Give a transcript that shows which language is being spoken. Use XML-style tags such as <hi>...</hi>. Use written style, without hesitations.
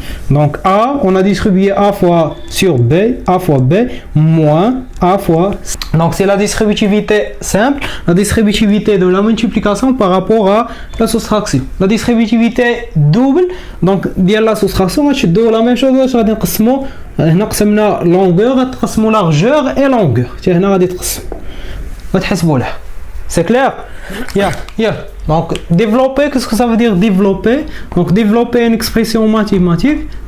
<fr>Donc A, on a distribué A fois sur B, A fois B, moins A fois C. Donc c'est la distributivité simple, la distributivité de la multiplication par rapport à la soustraction. La distributivité double, donc ديال la soustraction</fr> <ar>غتشدو</ar> <fr>la même chose,</fr> <ar>غادي نقسمو هنا قسمنا</ar> <fr>longueur</fr> <ar>غتقسمو</ar> <fr>largeur et longueur.</fr> <ar>حتى هنا غادي تقسمو غتحسبوا لها.</ar> <fr>C'est clair? Yeah. Donc développer, qu'est-ce que ça veut dire développer? Donc développer une expression mathématique.</fr>